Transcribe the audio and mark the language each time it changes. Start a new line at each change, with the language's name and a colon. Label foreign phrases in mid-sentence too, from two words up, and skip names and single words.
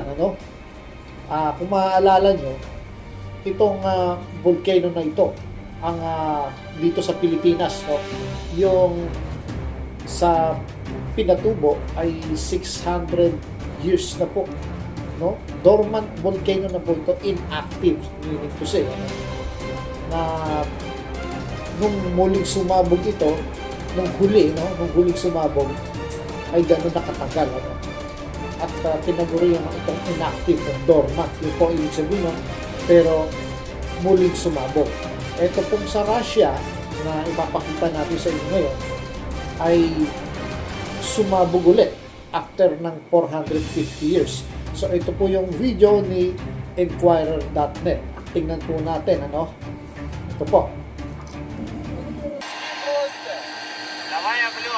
Filipino: kung maaalala nyo, itong volcano na ito, ang dito sa Pilipinas, yung sa Pinatubo ay 600 years na po,
English: dormant volcano
Filipino: na po ito,
English: inactive, meaning to say,
Filipino: na nung muling sumabog ito, nung huling sumabog, ay gano'n nakatagal. At tinagurihan itong inactive, dormant. Yun po ibig sabihin, pero muling sumabog. Ito pong sa Russia, na ipapakita natin sa inyo ngayon, ay sumabog ulit after ng 450 years. So ito po yung video ni Enquirer.net. Tingnan po natin, Ito po.
Russian: Давай облет.